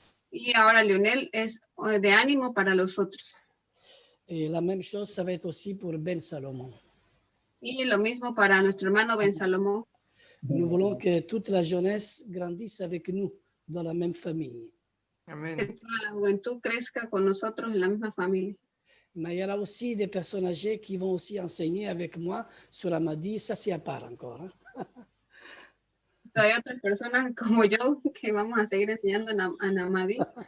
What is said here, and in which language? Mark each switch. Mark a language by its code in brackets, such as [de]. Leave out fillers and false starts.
[es] Y ahora Leonel es de ánimo para los otros. [fr] Et la même chose, ça va être aussi pour Ben Salomon. [es] Y lo mismo para nuestro hermano Ben Salomón. [fr] Nous voulons que toute la jeunesse grandisse avec nous dans la même famille. [es] Que Amen. toda la juventud crezca con nosotros en la misma familia. [fr] Mais il y aura aussi des personnes âgées qui vont aussi enseigner avec moi sur Amadi. Ça, c'est à part encore. Hein? [es] Todavía hay otras personas como yo que vamos a seguir enseñando a Namadí.